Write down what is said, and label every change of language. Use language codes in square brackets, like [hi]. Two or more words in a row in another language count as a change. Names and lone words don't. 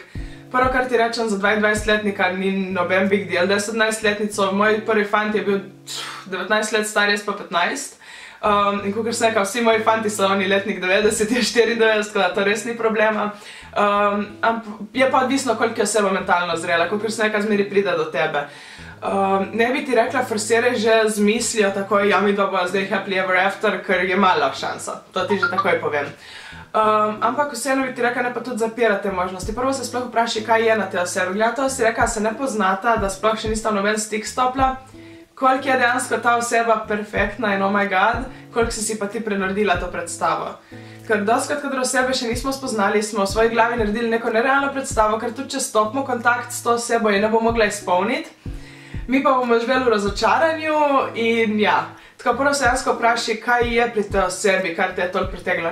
[sl] Prvo, kar ti rečem za 22-letnika, ni noben [en] big deal, [sl] da je 17-letnico, moj prvi fant je bil 19 let star, jaz pa 15. In kakor sem rekla, vsi moji fanti so oni letnik 90, je 94, tako da to res ni problema. Je pa odvisno, koliko je oseba mentalno zrela, kakor sem rekla, zmeri pride do tebe. Ne bi ti rekla, forsiraj že z mislijo takoj, ja, midva bo zdaj [en] happily ever after, [sl] ker je mala šansa, to ti že takoj povem. Ampak vseeno bi ti rekla, ne pa tudi zapirate možnosti. Prvo se sploh vprašaj, kaj je na te osebe. Gledaj, si rekla, se ne poznata, da sploh še nista noben stik stopila. Koliko je dejansko ta oseba perfektna in [en] oh my god, [sl] koliko si pa ti prenaredila to predstavo. Ker doskrat, kadar osebe še nismo spoznali, smo v svoji glavi naredili neko nerealno predstavo, ker tudi če stopimo kontakt s to osebo, je ne bo mogla izpolniti. Mi pa bomo živeli v razočaranju in ja. Tako prvo se dejansko vprašaj, kaj je pri tej osebi, kar te je toliko pritegnilo.